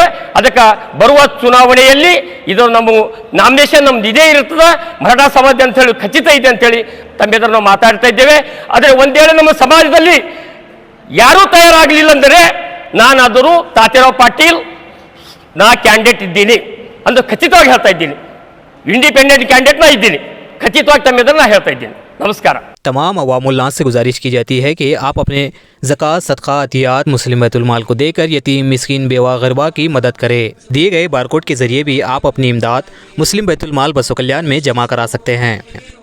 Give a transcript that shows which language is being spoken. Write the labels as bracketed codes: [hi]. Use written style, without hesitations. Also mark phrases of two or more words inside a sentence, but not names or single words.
[kn] ಅದಕ್ಕೆ ಬರುವ ಚುನಾವಣೆಯಲ್ಲಿ ಇದು ನಮ್ಮ ನಾಮಿನೇಷನ್ ನಮ್ದು ಇದೇ ಇರ್ತದೆ, ಮರಾಠ ಸಮಾಜ ಅಂತ ಹೇಳಿ ಖಚಿತ ಇದೆ ಅಂತೇಳಿ ತಮ್ಮ ಎದುರು ನಾವು ಮಾತಾಡ್ತಾ ಇದ್ದೇವೆ. ಆದರೆ ಒಂದು ವೇಳೆ ನಮ್ಮ ಸಮಾಜದಲ್ಲಿ ಯಾರೂ ತಯಾರಾಗಲಿಲ್ಲ ಅಂದರೆ ನಾನಾದರೂ ತಾತ್ಯಾರಾವ್ ಪಾಟೀಲ್ ನಾ ಕ್ಯಾಂಡಿಡೇಟ್ ಇದ್ದೀನಿ ಅಂತ ಖಚಿತವಾಗಿ ಹೇಳ್ತಾ ಇದ್ದೀನಿ. [en] independent candidate [kn] ನಾ ಇದ್ದೀನಿ, ಖಚಿತವಾಗಿ ತಮ್ಮ ಎದುರು ನಾ ಹೇಳ್ತಾ ಇದ್ದೀನಿ. [hi] नमस्कार। तमाम अवामुल्नास से गुजारिश की जाती है कि आप अपने ज़कात, सदका, अतियात मुस्लिम बैतुल माल को देकर यतीम, मिस्कीन, बेवा, गरबा की मदद करें। दिए गए बारकोड के ज़रिए भी आप अपनी इमदाद मुस्लिम बैतुल माल बसव कल्याण में जमा करा सकते हैं।